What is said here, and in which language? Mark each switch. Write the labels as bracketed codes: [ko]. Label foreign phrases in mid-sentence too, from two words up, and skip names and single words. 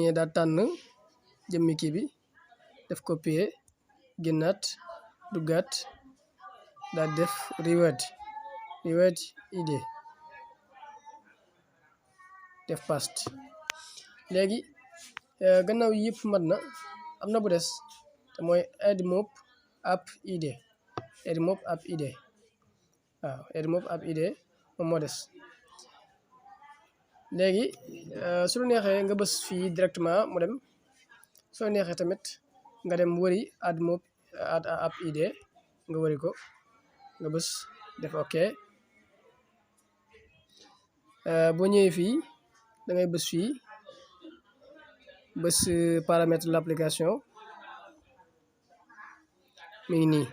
[wo] ñëwee daal tànn jëmmi kii bi def copier génnaat duggaat daal def [en] reward id [wo] def paste. léegi gannaaw yëpp mat na am na bu des te mooy [en] add mob app id [wo] waaw [en] add mob app id [wo] moom moo des. léegi su la neexee nga bës fii directement mu dem soo neexee tamit nga dem wëri [en] add mob app id [wo] nga wëri ko nga bës def ok. boo ñëwee fii da ngay bës fii bës [fr] paramètre de l'application [wo] mi ngi nii.